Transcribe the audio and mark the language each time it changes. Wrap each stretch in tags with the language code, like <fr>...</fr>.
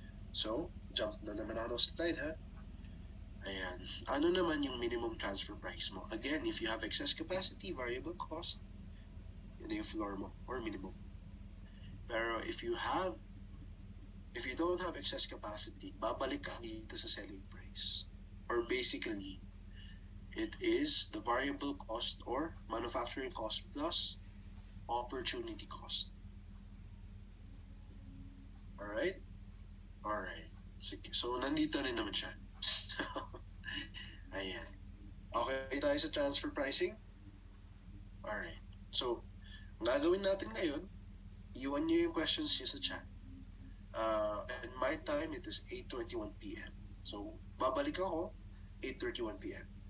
<tl>So, jump na naman ako ng slide, ha? Ayan. Ano naman yung minimum transfer price mo?</tl> <en>Again, if you have excess capacity, variable cost, yun yung floor mo or minimum. Pero if you don't have excess capacity,</en> <tl>babalik ka dito sa</tl> <en>selling price. Or basically, it is the variable cost or manufacturing cost plus opportunity cost. Alright? Alright. Sige.</en> <tl>So, nandito rin naman siya. Ayan. Okay tayo sa transfer pricing? Alright. So, ang gagawin natin ngayon, iwan nyo yung questions nyo sa chat.</tl> <en>And my time, it is 8:21 p.m.</en> <tl>So, babalik ako,</tl> <en>8:31 p.m.</en>